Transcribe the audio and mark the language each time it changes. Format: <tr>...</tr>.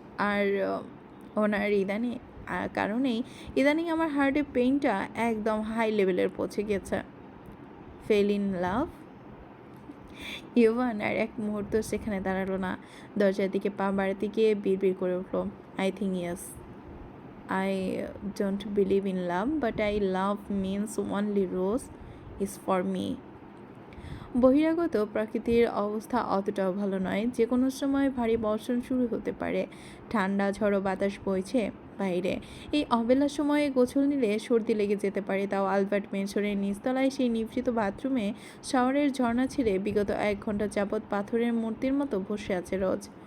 <bn>আর ওনার কারণেই ইদানিং আমার হার্টের পেইনটা একদম হাই লেভেলের পৌঁছে গেছে।</bn> <en>Fell in love?</en> <bn>ইভান আর এক মুহূর্ত সেখানে দাঁড়ালো না। দরজার দিকে পা বাড়াতে গিয়ে বিড়বিড় করে উঠল,</bn> <en>I think yes. I don't believe in love, but I love means only Rose is for me.</en> <bn>বহিরাগত প্রকৃতির অবস্থা অতটাও ভালো নয়। যে কোনো সময় ভারী বর্ষণ শুরু হতে পারে। ঠান্ডা ঝড়ো বাতাস বইছে বাইরে। এই অবেলার সময়ে গোসল নিলে সর্দি লেগে যেতে পারে। তাও আলবার্ট মেনশনের নিচতলায় সেই নিভৃত বাথরুমে শাওয়ারের ঝর্ণা ছিঁড়ে বিগত 1 ঘন্টা যাবৎ পাথরের মূর্তির মতো বসে আছে রোজ।</bn>